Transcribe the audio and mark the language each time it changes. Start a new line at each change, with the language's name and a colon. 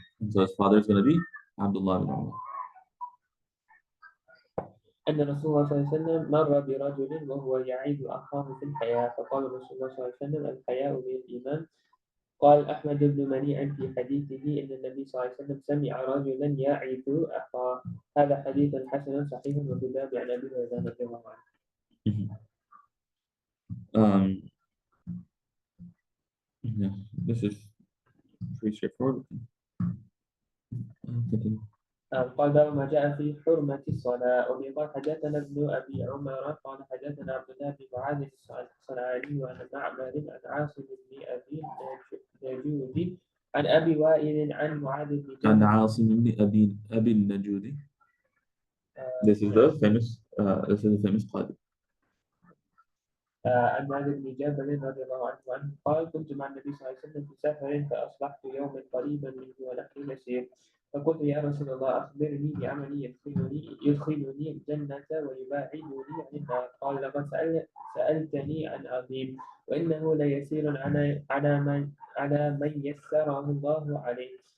English: So his father is going to be Abdullah ibn Umar.
Arabic: أن رسول الله صلى الله عليه وسلم مر برجل وهو يعيد أخاه في الحياة، فقال رسول الله صلى الله عليه وسلم الحياء من الإيمان. قال أحمد بن منيع في حديثه إن النبي صلى الله عليه وسلم سمع رجلا يعيد أخاه. هذا حديث حسن صحيح وفي الباب عن أبي هريرة رضي الله عنه.
English: Yeah, this is pretty straightforward.
Arabic: قال باب ما جاء في حرمة الصلاة. وقال حدثنا ابن أبي عمر قال حدثنا عبد الله بن معاذ الصنعاني وعن معمر عن عاصم بن أبي النجودي عن أبي وائل عن معاذ بن جبل. عن عاصم بن أبي النجودي.
English: This is the famous قاضي.
Arabic: عن معاذ بن جبل رضي الله عنه قال كنت مع النبي صلى الله عليه وسلم في سفر فأصبحت يوما قريبا منه ونحن نسير، فقلت يا رسول الله أخبرني بعمل يدخلني الجنة ويباعدني عن النار. قال لقد سألتني عن عظيم، وإنه ليسير على من يسره الله عليه.